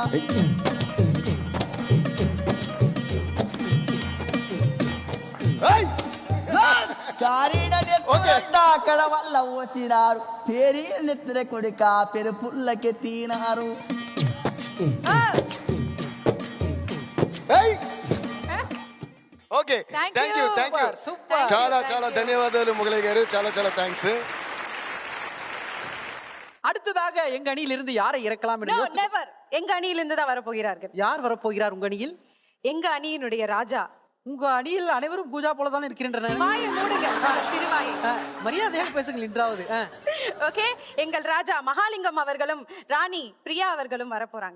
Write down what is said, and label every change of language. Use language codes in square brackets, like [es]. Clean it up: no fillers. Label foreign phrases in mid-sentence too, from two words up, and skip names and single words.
[te] అక్కడ వల్ల వచ్చినారు, పేరీ నెత్తిన కొడుక పెరుపుల్లకెత్తినారు. [en] Okay, thank you. [te] చాలా ధన్యవాదాలు మొగలయ్య గారు. చాలా థ్యాంక్స్. [ta] அடுத்தது அடுத்ததாக எங்க அணியில் இருந்து யாரை இறக்கலாம் என்று யோசித்து- நெவர். எங்க அணியிலிருந்து தான் வரப்போகிறார்கள். யார் வரப்போகிறார் உங்க அணியில்? எங்க அணியினுடைய ராஜா. உங்க அணியில் அனைவரும் பூஜா போல தான் இருக்கின்றனர். வாயை மூடுங்க, உங்கள் திருவாயை. மரியாதையாக பேசுங்கள் இன்றாவது. ஓகே, எங்கள் ராஜா மகாலிங்கம் அவர்களும் ராணி பிரியா அவர்களும் வரப்போறாங்க.